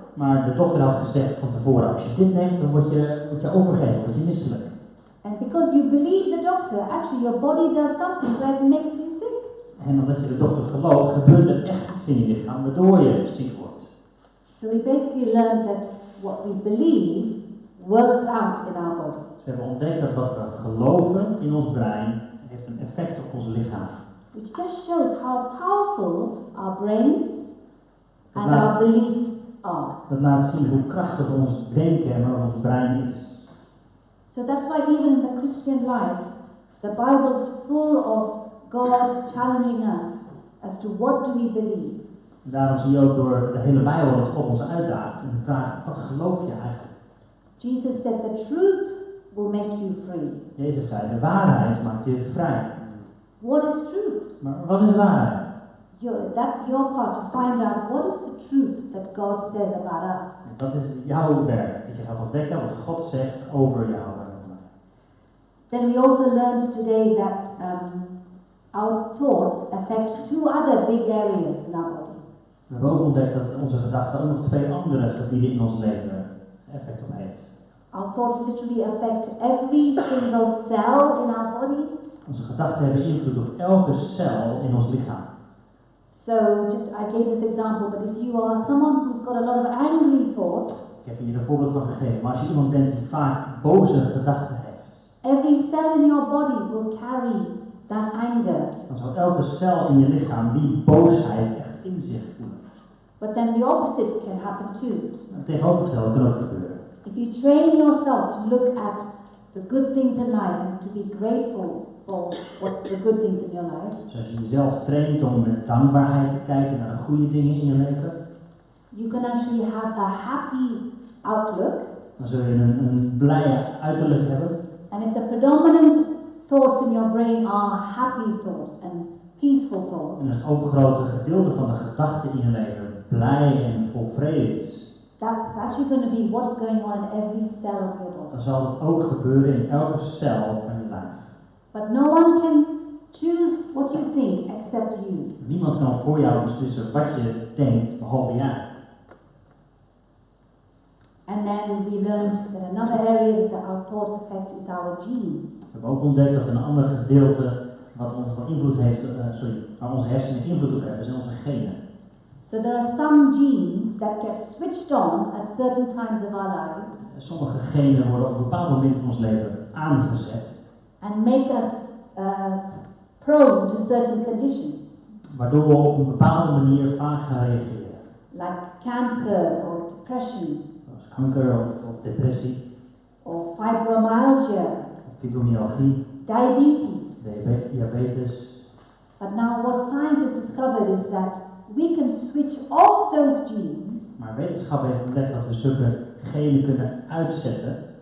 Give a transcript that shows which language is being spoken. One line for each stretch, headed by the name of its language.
Dutch: Maar de dokter had gezegd van tevoren, als je dit neemt, dan word je overgeven, word je misselijk.
English: And because you believe the doctor, actually your body does something that makes you sick.
Dutch: En omdat je de dokter gelooft, gebeurt er echt iets in je lichaam waardoor je ziek wordt.
English: So we basically learned that what we believe works out in our body.
Dutch: Dus we hebben ontdekt dat wat we geloven in ons brein heeft een effect op ons lichaam.
English: Which just shows how powerful our brains and our beliefs are.
Dutch: Dat laat zien hoe krachtig ons denken en ons brein is.
English: So that's why even in the Christian life, the Bible is full of God challenging us to what do we believe.
Dutch: En daarom zie je ook door de hele Bijbel dat God ons uitdaagt en vraagt, wat geloof je eigenlijk?
English: Jesus said the truth will make you free.
Dutch: Jezus zei, de waarheid maakt je vrij.
English: What is truth?
Dutch: Maar wat is waarheid?
English: That's your part to find out what is the truth that God says about us.
Dutch: En dat is jouw werk, dat je gaat ontdekken wat God zegt over jou.
English: Then we also learned today that our thoughts affect two other big areas in our body.
Dutch: We hebben ook ontdekt dat onze gedachten ook nog 2 andere gebieden in ons leven effect op heeft.
English: Our thoughts literally affect every single cell in our body.
Dutch: Onze gedachten hebben invloed op elke cel in ons lichaam.
English: So I gave this example, but if you are someone who's got a lot of angry thoughts,
Dutch: Ik heb hier een voorbeeld van gegeven, maar als je iemand bent die vaak boze gedachten heeft,
English: every cell in your body will carry that anger.
Dutch: dan zal elke cel in je lichaam die boosheid echt in zich voelen.
English: But then the opposite can happen too.
Dutch: Het tegenovergestelde kan ook gebeuren.
English: If you train yourself to look at the good things in life and to be grateful for what's the good things in your life,
Dutch: Dus als je jezelf traint om met dankbaarheid te kijken naar de goede dingen in je leven,
English: you can actually have a happy outlook.
Dutch: dan zul je een blije uiterlijk hebben.
English: And if the predominant thoughts in your brain are happy thoughts and peaceful thoughts,
Dutch: En als het overgrote gedeelte van de gedachten in je leven blij en vol vrede is,
English: that's actually going to be what's going on in every cell of your body.
Dutch: dan zal dat ook gebeuren in elke cel van je lijf.
English: But no one can choose what you think except you.
Dutch: Niemand kan voor jou beslissen wat je denkt, behalve jij.
English: And then we learned that another area that our thoughts affect is our genes.
Dutch: We hebben ook ontdekt dat een ander gedeelte wat ons van invloed heeft, waar onze hersenen invloed op hebben, zijn onze genen.
English: So there are some genes that get switched on at certain times of our lives
Dutch: Sommige genen worden op een bepaald moment in ons leven aangezet,
English: and make us prone to certain conditions,
Dutch: waardoor we op een bepaalde manier vaak gaan reageren.
English: like cancer or depression
Dutch: Zoals kanker of depressie,
English: or fibromyalgia,
Dutch: of fibromyalgie,
English: diabetes.
Dutch: diabetes.
English: But now what science has discovered is that we can switch off those genes.
Dutch: Maar wetenschap heeft ontdekt dat we zulke genen kunnen uitzetten.